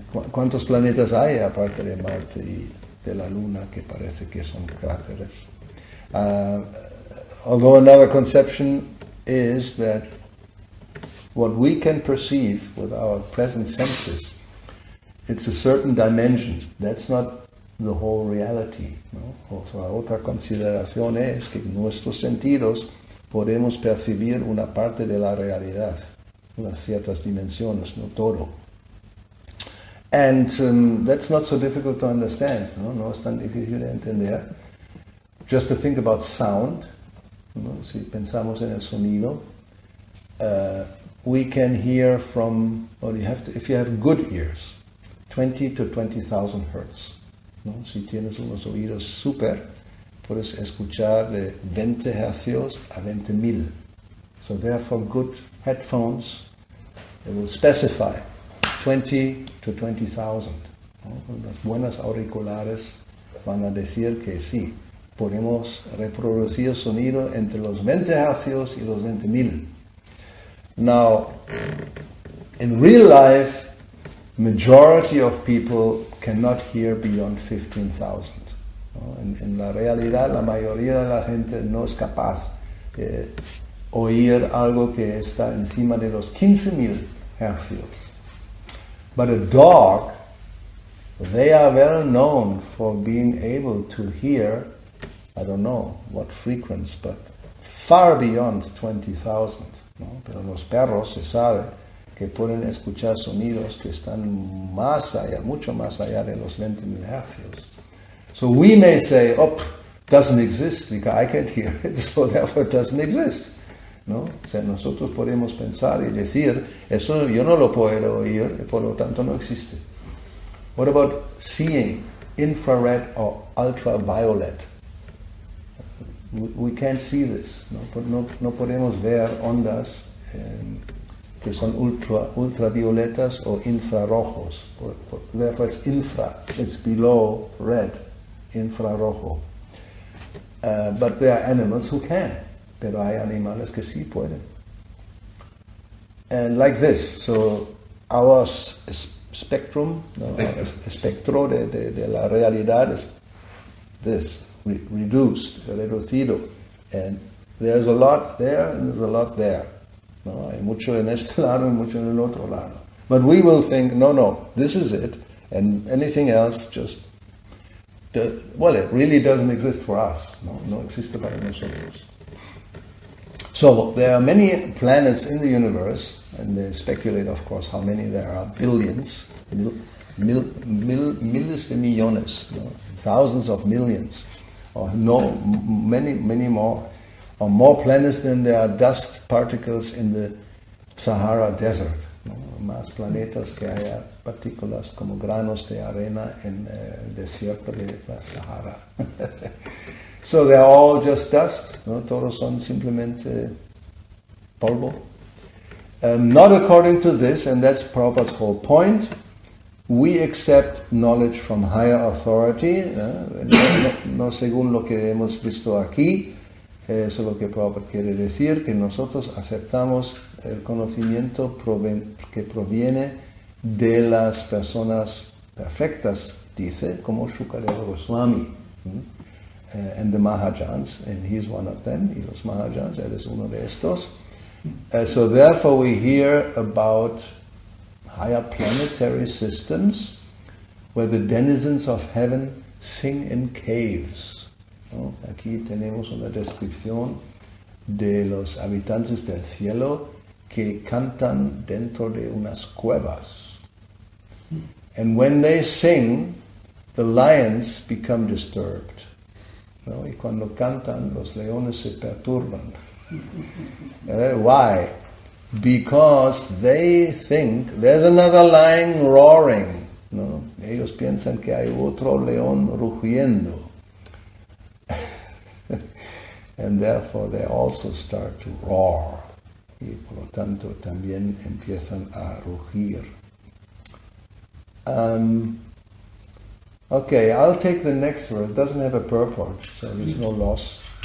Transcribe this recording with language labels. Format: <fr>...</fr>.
<es>¿Cuántos planetas hay aparte de Marte y de la Luna que parece que son cráteres?</es> <en>Although another conception is that what we can perceive with our present senses, it's a certain dimension. That's not the whole reality.</en> <es>¿No? O sea, otra consideración es que nuestros sentidos podemos percibir una parte de la realidad, unas ciertas dimensiones, no todo.</es> <en>And that's not so difficult to understand.</en> <es>No es tan difícil de entender.</es> <en>Just to think about sound,</en> <es>¿no? Si pensamos en el sonido,</es> <en>we can hear from, or if you have good ears, 20 to 20,000 hertz. ¿No?</en> <es>Si tienes unos oídos super, puedes escuchar de 20 hercios a 20,000.</es> <en>So therefore good headphones, they will specify 20 to 20,000. ¿No?</en> <es>Las buenas auriculares van a decir que sí, podemos reproducir sonido entre los 20 hercios y los 20,000.</es> <en>Now, in real life, majority of people cannot hear beyond 15,000.</en> <es>¿No? En la realidad, la mayoría de la gente no es capaz de oír algo que está encima de los 15,000 hercios.</es> <en>But a dog, they are well known for being able to hear, I don't know what frequency, but far beyond 20,000.</en> <es>¿No? Pero los perros se sabe que pueden escuchar sonidos que están más allá, mucho más allá de los 20,000 hercios.</es> <en>So we may say, oh, doesn't exist because I can't hear it, so therefore it doesn't exist.</en> <es>¿No? O sea, nosotros podemos pensar y decir, eso yo no lo puedo oír, y por lo tanto no existe.</es> <en>What about seeing infrared or ultraviolet? We can't see this.</en> <es>No podemos ver ondas que son ultravioletas o infrarrojos.</es> <en>Therefore it's infra, it's below red, infrarrojo. But there are animals who can.</en> <es>Pero hay animales que sí pueden.</es> <en>And like this, so our spectrum,</en> <es>espectro de la realidad es</es> <en>this, reduced, reducido. And there's a lot there and there's a lot there.</en> <es>No, hay mucho en este lado y mucho en el otro lado.</es> <en>But we will think, no, this is it, and anything else just, well, it really doesn't exist for us.</en> <es>No existe para nosotros.</es> <en>So there are many planets in the universe, and they speculate, of course, how many there are, billions,</en> <es>miles de millones,</es> <en>thousands of millions, or many more, or more planets than there are dust particles in the Sahara Desert.</en> <es>Más planetas que haya partículas como granos de arena en el desierto de la Sahara.</es> <en>So they're all just dust,</en> <es>todos son simplemente polvo.</es> <en>Not according to this, and that's Prabhupada's whole point. We accept knowledge from higher authority,</en> <es>no según lo que hemos visto aquí. Eso es lo que Prabhupada quiere decir, que nosotros aceptamos el conocimiento que proviene de las personas perfectas, dice, como Shukadeva Goswami,</es> <en>and the Mahajans, and he's one of them,</en> <es>y los Mahajans, él es uno de estos.</es> <en>So therefore we hear about higher planetary systems where the denizens of heaven sing in caves.</en> <es>Aquí tenemos una descripción de los habitantes del cielo que cantan dentro de unas cuevas.</es> <en>And when they sing, the lions become disturbed.</en> <es>Y cuando cantan, los leones se perturban.</es> <en>Why? Because they think there's another lion roaring.</en> <es>Ellos piensan que hay otro león rugiendo.</es> <en>And therefore they also start to roar.</en> <es>Y por lo tanto también empiezan a rugir.</es> <en>Okay, I'll take the next verse. It doesn't have a purport, so there's no loss.</en>